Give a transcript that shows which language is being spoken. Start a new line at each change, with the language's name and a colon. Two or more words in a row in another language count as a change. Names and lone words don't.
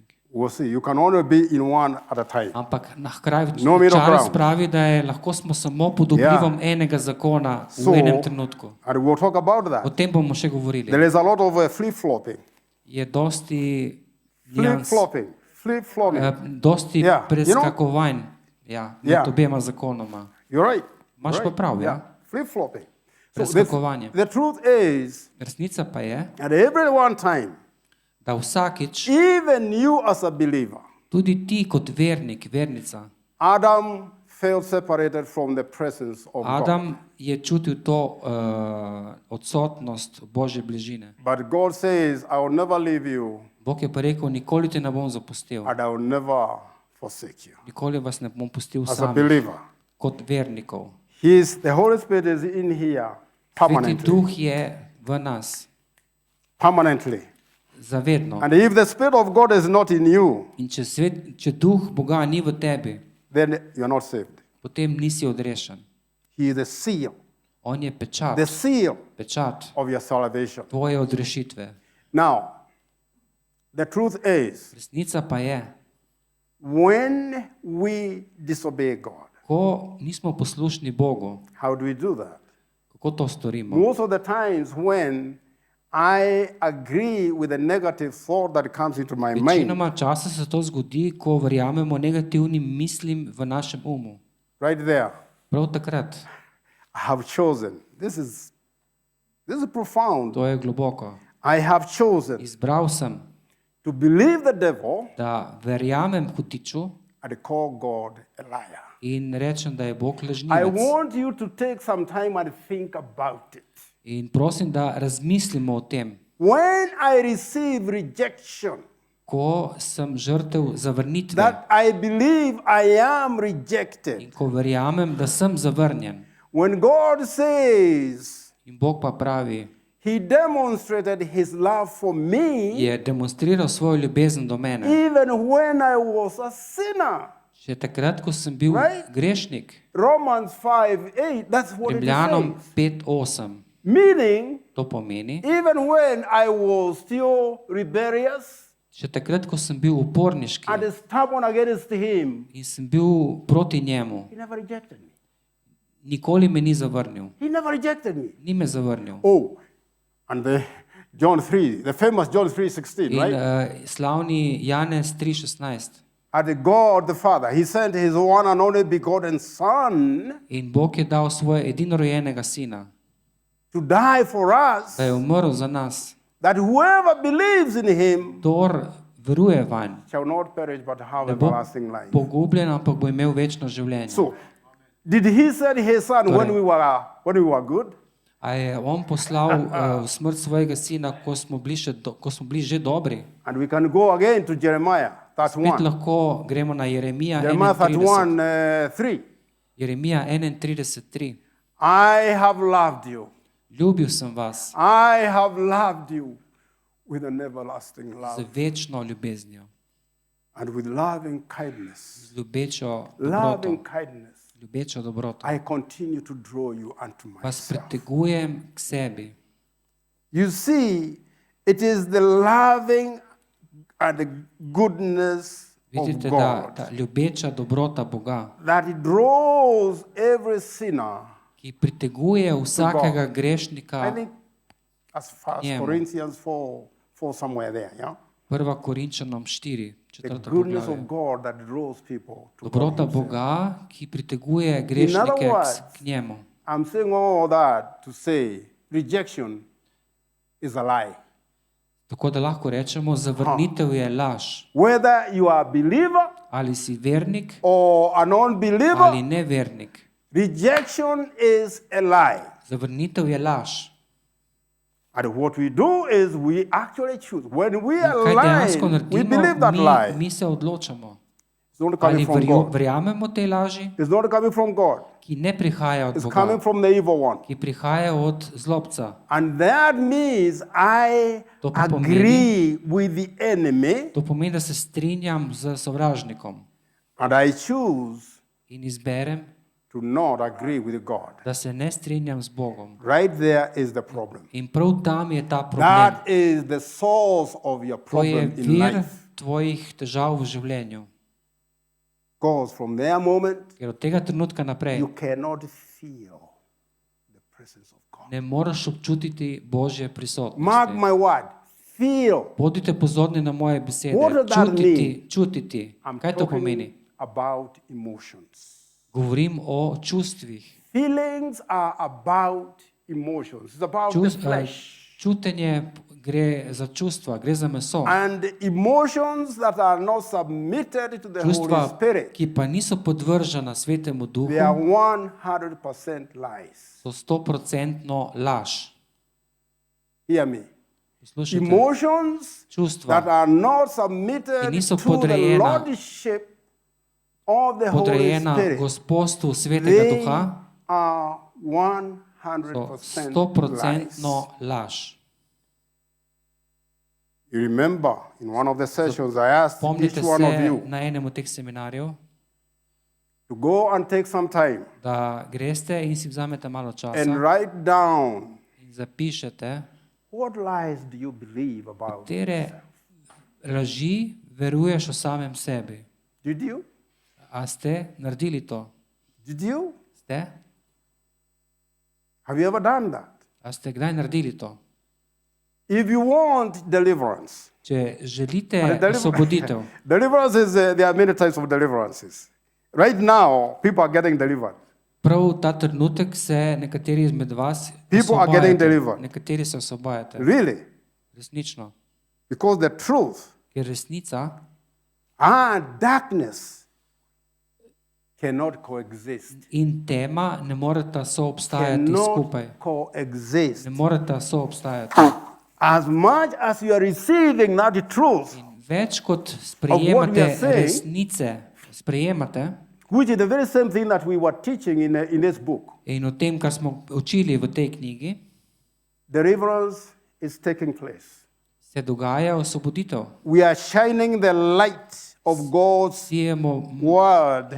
English: We'll see. You can only be in one at a time.
Slovenian: Ampak na kraju
English: No middle Charles ground.
Slovenian: pravi, da lahko smo samo pod vplivom enega zakona
English: So,
Slovenian: v enem trenutku.
English: and we'll talk about
Slovenian: O
English: that.
Slovenian: tem bomo še govorili.
English: There is a lot of flip-flopping.
Slovenian: Je dosti nians,
English: Flip-flopping.
Slovenian: dosti
English: Yeah,
Slovenian: preskakovanj med
English: Yeah.
Slovenian: obema zakonoma.
English: You're right.
Slovenian: Imaš pa prav, ja.
English: Flip-flopping. So
Slovenian: Preskakovanje.
English: the truth is,
Slovenian: Resnica pa je,
English: at every one time,
Slovenian: da vsakič,
English: even you as a believer,
Slovenian: tudi ti kot vernik, vernica,
English: Adam felt separated from the presence of God.
Slovenian: Adam je čutil to odsotnost Božje bližine.
English: But God says, I will never leave you
Slovenian: Bog je pa rekel, nikoli te ne bom zapustil,
English: and I will never forsake you.
Slovenian: nikoli vas ne bom pustil
English: As a
Slovenian: samih
English: believer,
Slovenian: kot vernikov.
English: the Holy Spirit is in here
Slovenian: Sveti
English: permanently.
Slovenian: duh je v nas,
English: Permanently.
Slovenian: zavedno.
English: And if the Spirit of God is not in you,
Slovenian: In če duh Boga ni v tebi,
English: then you're not saved.
Slovenian: potem nisi odrešen.
English: He is the seal,
Slovenian: On je pečat,
English: the seal
Slovenian: pečat
English: of your salvation.
Slovenian: tvoje odrešitve.
English: Now, the truth is,
Slovenian: Resnica pa je,
English: when we disobey God,
Slovenian: ko nismo poslušni Bogu,
English: how do we do that?
Slovenian: kako to storimo?
English: Most of the times when I agree with the negative thought that comes into my mind,
Slovenian: Večinoma časa se to zgodi, ko verjamemo negativnim mislim v našem umu.
English: right there,
Slovenian: Prav takrat,
English: I have chosen. This is profound.
Slovenian: to je globoko.
English: I have chosen
Slovenian: Izbral sem,
English: to believe the devil
Slovenian: da verjamem hutiču
English: and call God a liar.
Slovenian: in rečem, da je Bog
English: I
Slovenian: lažnivec.
English: want you to take some time and think about it.
Slovenian: In prosim, da razmislimo o tem.
English: When I receive rejection,
Slovenian: Ko sem žrtev zavrnitve
English: that I believe I am
Slovenian: in
English: rejected.
Slovenian: ko verjamem, da sem zavrnjen,
English: When God says
Slovenian: in Bog pa pravi,
English: He demonstrated His love for me
Slovenian: je demonstriral svojo ljubezen do mene.
English: even when I was a sinner.
Slovenian: Še takrat, ko sem bil
English: Right?
Slovenian: grešnik,
English: Romans 5:8, that's what it
Slovenian: Rimljanom
English: says.
Slovenian: 5:8,
English: Meaning,
Slovenian: to pomeni,
English: even when I was still rebellious
Slovenian: še takrat, ko sem bil uporniški
English: and stubborn against Him,
Slovenian: in sem bil proti njemu,
English: He never rejected me.
Slovenian: nikoli me ni zavrnil.
English: He never rejected me.
Slovenian: Ni me zavrnil.
English: Oh, and John 3, the famous John 3:16,
Slovenian: In
English: right?
Slovenian: slavni Janez 3:16.
English: And God the Father, He sent His one and only begotten Son
Slovenian: In Bog je dal svojega edinorojenega sina,
English: to die for us
Slovenian: da je umrl za nas,
English: that whoever believes in him
Slovenian: Kdor veruje vanj,
English: shall not perish but have
Slovenian: ne bo
English: everlasting life.
Slovenian: pogubljen, ampak bo imel večno življenje.
English: So, did he send his son when we were good?
Slovenian: A je on poslal v smrt svojega sina, ko smo bili že dobri?
English: And we can go again to Jeremiah
Slovenian: Spet
English: 31.
Slovenian: lahko gremo na Jeremija
English: Jeremiah 31. 31, 3.
Slovenian: Jeremija 31:3.
English: I have loved you.
Slovenian: Ljubil sem vas
English: I have loved you with an everlasting
Slovenian: z
English: love
Slovenian: večno ljubeznijo,
English: and with loving kindness.
Slovenian: z ljubečo
English: Loving
Slovenian: dobroto,
English: kindness.
Slovenian: ljubečo dobroto.
English: I continue to draw you unto
Slovenian: Vas
English: myself.
Slovenian: pritegujem k sebi.
English: You see, it is the loving and the goodness of
Slovenian: Vidite, da
English: God
Slovenian: ta ljubeča dobrota Boga,
English: that He draws every sinner.
Slovenian: ki priteguje vsakega
English: I
Slovenian: grešnika,
English: think as First
Slovenian: Njemu.
English: Corinthians 4 somewhere there, yeah?
Slovenian: 1. Korinčanom 4,
English: The
Slovenian: 4.
English: goodness
Slovenian: poglavje.
English: of God that draws people to God
Slovenian: Dobrota
English: himself.
Slovenian: Boga, ki priteguje grešnike
English: words,
Slovenian: k njemu.
English: I'm saying all that to say rejection is a lie.
Slovenian: Tako da lahko rečemo, zavrnitev je laž.
English: Whether you are a believer
Slovenian: Ali si vernik
English: or a non-believer,
Slovenian: ali nevernik.
English: rejection is a lie.
Slovenian: Zavrnitev je laž.
English: And what we do is we actually choose. When we
Slovenian: In kaj
English: align,
Slovenian: dejansko
English: we
Slovenian: naredimo,
English: believe that lie.
Slovenian: mi se odločamo.
English: It's not coming
Slovenian: Ali
English: from God.
Slovenian: verjamemo tej laži,
English: It's not coming from God.
Slovenian: ki ne prihaja od
English: It's coming
Slovenian: Boga,
English: from the evil one.
Slovenian: ki prihaja od zlobca.
English: And that means I
Slovenian: To pa pomeni-
English: agree with the enemy
Slovenian: To pomeni, da se strinjam z sovražnikom
English: and I choose
Slovenian: in izberem,
English: to not agree with God.
Slovenian: da se ne strinjam z Bogom.
English: Right there is the problem.
Slovenian: In prav tam je ta problem.
English: That is the source of your
Slovenian: To je
English: problem in
Slovenian: vir
English: life.
Slovenian: tvojih težav v življenju.
English: Because from that moment,
Slovenian: Ker od tega trenutka naprej
English: you cannot feel the presence of God.
Slovenian: ne moreš občutiti Božje
English: Mark
Slovenian: prisotnosti.
English: my word. Feel.
Slovenian: Bodite pozorni na moje besede.
English: What does that
Slovenian: Čutiti.
English: I'm
Slovenian: Kaj to
English: talking
Slovenian: pomeni?
English: about emotions.
Slovenian: Govorim o čustvih.
English: Feelings are about emotions. It's about the flesh.
Slovenian: Čutenje gre za čustva, gre za meso.
English: And emotions that are not submitted to the Holy
Slovenian: Čustva,
English: Spirit,
Slovenian: ki pa niso podvržena Svetemu Duhu,
English: they are 100% lies.
Slovenian: so 100% laž.
English: Hear me.
Slovenian: Poslušajte,
English: Emotions that
Slovenian: čustva,
English: are not submitted
Slovenian: Ki niso
English: to the
Slovenian: podrejena-
English: lordship of the Holy
Slovenian: podrejena
English: Spirit,
Slovenian: gospostvu Svetega
English: they
Slovenian: Duha,
English: are
Slovenian: so
English: 100%
Slovenian: 100%
English: lies.
Slovenian: laž.
English: You remember in one of the sessions I asked
Slovenian: Spomnite
English: each one of
Slovenian: se
English: you
Slovenian: na enem od teh seminarjev,
English: to go and take some time
Slovenian: da greste in si vzamete malo
English: and
Slovenian: časa
English: write down
Slovenian: in zapišete,
English: what lies do you believe about.
Slovenian: katere laži veruješ o samem sebi.
English: Did you?
Slovenian: A ste naredili to?
English: Did you?
Slovenian: Ste?
English: Have you ever done that?
Slovenian: A ste kdaj naredili to?
English: If you want deliverance,
Slovenian: Če želite
English: and
Slovenian: osvoboditev,
English: deliverance is, there are many types of deliverances. Right now, people are getting delivered.
Slovenian: prav ta trenutek se nekateri izmed vas
English: People are getting
Slovenian: osvobajate.
English: delivered.
Slovenian: Nekateri se osvobajate.
English: Really?
Slovenian: Resnično.
English: Because the truth
Slovenian: Ker resnica
English: and darkness cannot coexist.
Slovenian: in tema ne moreta soobstajati skupaj.
English: Cannot coexist.
Slovenian: Ne moreta soobstajati.
English: As much as you are receiving that truth,
Slovenian: Več kot
English: we are
Slovenian: sprejemate
English: saying-
Slovenian: resnice, sprejemate
English: which is the very same thing that we were teaching in this book,
Slovenian: in o tem, kar smo učili v tej knjigi,
English: deliverance is taking place.
Slovenian: se dogaja osvoboditev.
English: We are shining the light of God's
Slovenian: Sijemo
English: word